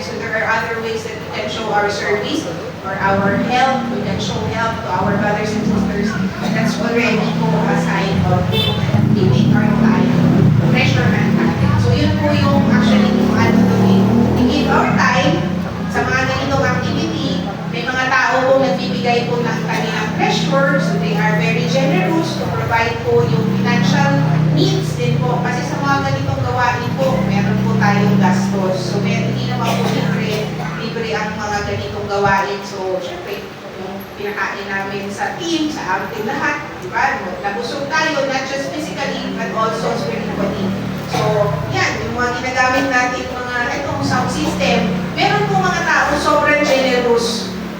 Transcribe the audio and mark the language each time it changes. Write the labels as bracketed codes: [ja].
[en] So, there are other ways that we can show our service or our help. We can show help to our brothers and sisters. That's already po a sign of giving our time, treasure and natin. [tl] So, yun po yung actually yung ano doing. [en] We give our time [tl] sa mga ganitong [en] activity. [tl] May mga tao po nagbibigay po ng kanilang treasure. [en] So, they are very generous to provide po yung financial needs din po. [tl] Kasi sa mga ganitong gawain po, meron po tayong gastos. So, hindi naman po libre ang mga ganitong gawain. So, syempre, yung pinakain namin sa team, sa ating lahat, di ba? Nabusog tayo, [en] not just physically, but also spiritually. [tl] So, yan, yung mga ginagamit natin, mga itong sound system, meron po mga tao sobrang generous.